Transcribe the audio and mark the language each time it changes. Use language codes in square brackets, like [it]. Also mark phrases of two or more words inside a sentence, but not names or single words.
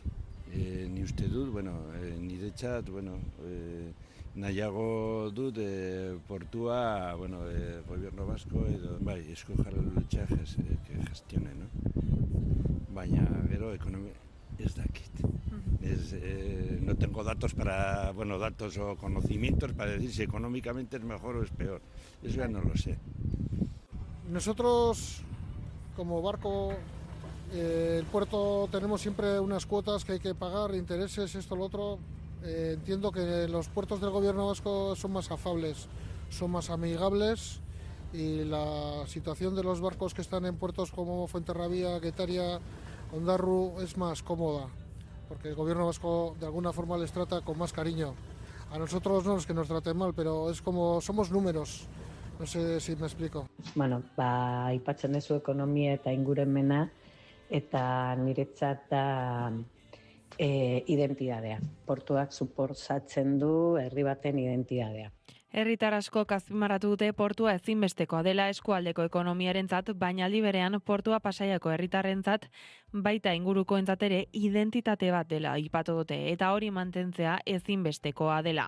[eu] Ni uste dut, niretzat, nahiago dut portua, [es] gobierno vasco [eu] edo, esko jarralutxa gestione, no? Baina, gero, ekonomia, ez dakit. [es] No tengo datos datos o conocimientos para decir si económicamente es mejor o es peor. Eso ya no lo sé. Nosotros, como barco, el puerto tenemos siempre unas cuotas que hay que pagar, intereses, esto, lo otro. Entiendo que los puertos del gobierno vasco son más afables, son más amigables y la situación de los barcos que están en puertos como Fuenterrabía, Getaria, Ondarru es más cómoda, porque el gobierno vasco de alguna forma les trata con más cariño. A nosotros no es que nos traten mal, pero es como somos números. No sé si me explico. [eu] Aipatzen duzu ekonomia eta ingurumena eta niretzat da identidadea. Portuak suposatzen du herri baten identidadea. Herritar askok azpimarratu dute portua ezinbestekoa dela eskualdeko ekonomiarentzat, baina aldi berean portua Pasaiako herritarrentzat baita ingurukoentzat ere identitate bat dela aipatu dute eta hori mantentzea ezinbestekoa dela.